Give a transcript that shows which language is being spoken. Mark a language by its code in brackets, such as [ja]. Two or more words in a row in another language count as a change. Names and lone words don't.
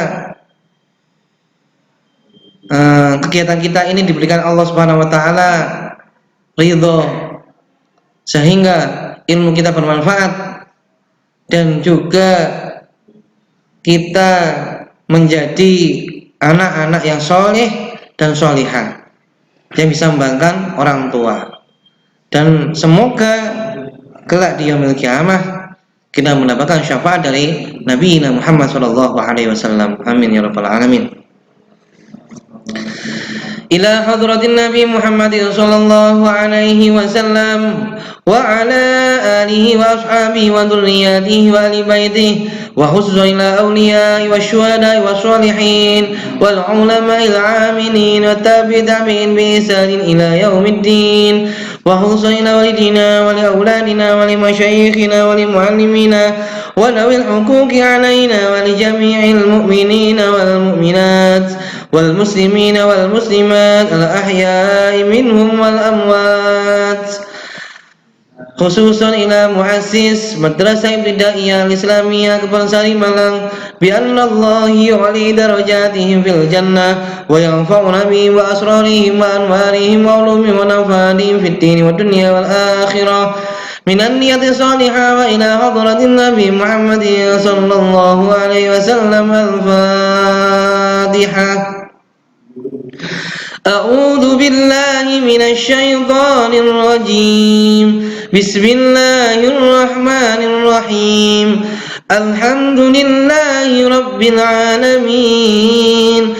[id] kegiatan kita ini diberikan Allah [ar] سبحانه وتعالى [id] ridho, sehingga ilmu kita bermanfaat dan juga kita menjadi anak-anak yang soleh dan solihah yang bisa membanggakan orang tua. Dan semoga kelak di [ar] يوم القيامة [id] kita mendapatkan syafaat dari Nabi Muhammad SAW. [ar] آمين يا رب العالمين إلى حضرة النبي محمد صلى الله عليه وسلم وعلى آله وأصحابه وذريته وأهل بيته وخصوصا إلى أولياء وشهداء وصالحين والعلماء العاملين والتابعين بإحسان إلى يوم الدين وخصوصا إلى والدينا ولأولادنا ولمشايخنا ولمعلمينا ولذوي الحقوق علينا ولجميع المؤمنين والمؤمنات والمسلمين والمسلمات ال الأحياء منهم والأموات خصوصا إلى مؤسس Madrasah Ibtidaiyah Al-Islamiyah Kebonsari Malang بأن الله يعلي درجاتهم في الجنة وينفعنا بهم وأسرارهم وأنوارهم وعلومهم ونفحاتهم في الدين والدنيا والآخرة من النية الصالحة وإلى حضرة النبي محمد صلى الله عليه وسلم. الفاتحة. أعوذ بالله من الشيطان الرجيم. بسم الله الرحمن الرحيم. الحمد لله رب العالمين.